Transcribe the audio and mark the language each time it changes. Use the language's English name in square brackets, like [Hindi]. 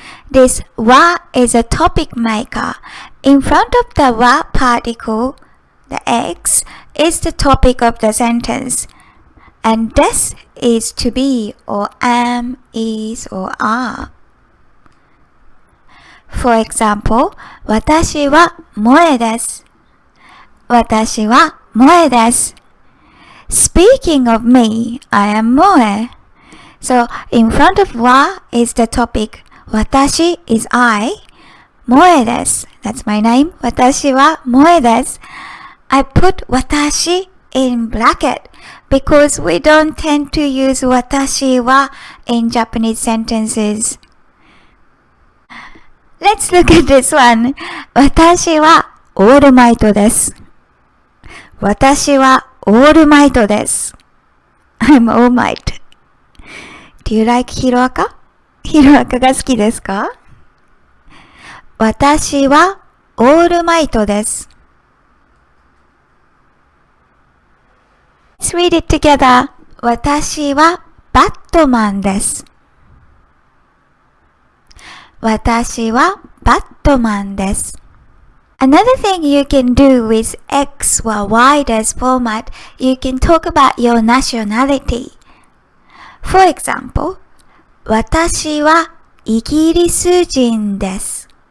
[English] This は is a topic maker. In front of the は particle, the X is the topic of the sentence. And this is to be or am, is or are. For example, [Japanese] 私は萌えです。私は萌えです。 [English] Speaking of me, I am 萌え。 So, in front of は is the topic. 私 is I. [Japanese] 萌えです。 [English] That's my name. [Japanese] 私は萌えです。 [English] I put 私 in bracket because we don't tend to use 私は in Japanese sentences. Let's look at this one. [Japanese] 私はオールマイトです。私はオールマイトです。 [English] I'm all might. Do you like ヒロアカ？ [Japanese] ヒロアカが好きですか？私はオールマイトです。 [English] Let's read it together. [Japanese] 私はバットマンです。私はバットマンです。 [English] Another thing you can do with X or Y です format, you can talk about your nationality. For example, [Japanese] 私はイギリス人です。